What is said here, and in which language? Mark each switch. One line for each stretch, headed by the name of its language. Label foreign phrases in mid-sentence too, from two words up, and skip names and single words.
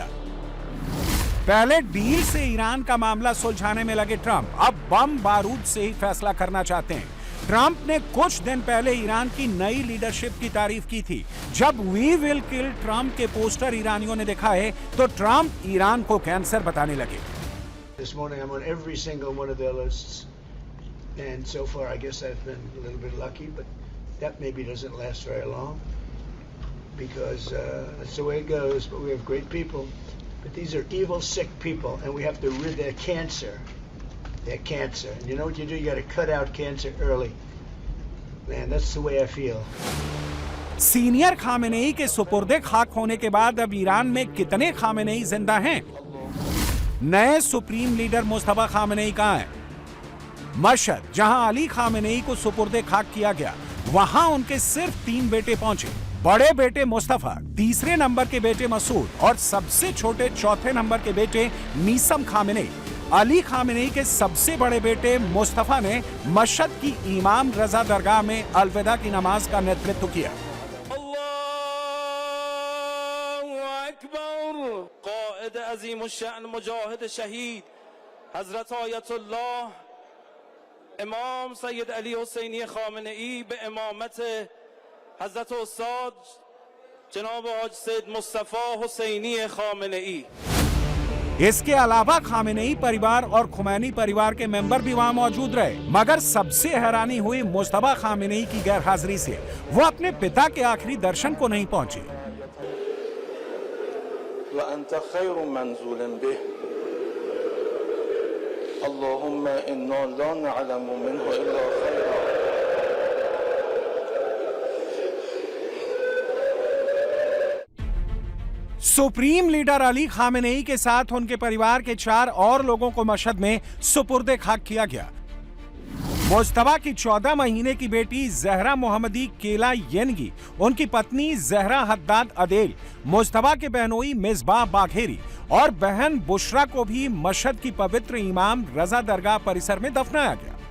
Hindi: पहले डील से ईरान का मामला सुलझाने में लगे ट्रंप, अब बम बारूद से ही फैसला करना चाहते हैं। ट्रंप ने कुछ दिन पहले ईरान की नई लीडरशिप की तारीफ की थी। जब
English: we will kill
Hindi: ट्रंप के पोस्टर ईरानियों ने दिखाए तो ट्रंप ईरान को कैंसर बताने लगे।
English: This morning I'm on every single one of their lists, and so far I guess I've been a little bit lucky, but that maybe doesn't last very long because that's the way it goes. But we have great people, but these are evil, sick people, and we have to rid their cancer. Their cancer. And you know what you do? You got to cut out cancer early. Man, that's the way I feel.
Hindi: सीनियर खामेनेई के सुपुर्दे खाक होने के बाद अब ईरान में कितने खामेनेई जिंदा हैं? नए
English: supreme leader
Hindi: मुस्तफा खामेनेई कहां हैं? मशहद, जहां अली खामेनेई को सुपुर्दे खाक किया गया, वहां उनके सिर्फ 3 बेटे पहुंचे। बड़े बेटे मुस्तफा, तीसरे नंबर के बेटे मसूद और सबसे छोटे चौथे नंबर के बेटे मीसम खामेनेई। अली खामेनेई के सबसे बड़े बेटे मुस्तफा ने मशहद की इमाम रजा दरगाह में अलविदा की नमाज का नेतृत्व किया।
Persian: قائد عظیم الشأن مجاهد شهید حضرت آیت الله امام سید علی حسینی خامنه ای به امامت حضرت استاد جناب حاج سید مصطفی حسینی خامنه ای।
Hindi: इसके अलावा खामेनेई परिवार और खुमैनी परिवार के मेंबर भी वहां मौजूद रहे, मगर सबसे हैरानी हुई मुस्तफा खामेनेई की गैरहाजिरी से। वो अपने पिता के आखिरी दर्शन को नहीं पहुंचे।
Arabic: وأنت خير منزول به اللهم إنا لا نعلم منه إلا خيرا।
English: supreme leader
Hindi: अली खामेनेई के साथ उनके परिवार के 4 और लोगों को मशहद में सुपुर्दे खाक किया गया। मुस्तफा की 14 महीने की बेटी जहरा मोहम्मदी केला येनगी, उनकी पत्नी जहरा हद्दाद अदेल, मुस्तफा के बहनोई मिसबाह बाघेरी और बहन बुशरा को भी मशहद की पवित्र इमाम रजा दरगाह परिसर में दफनाया गया।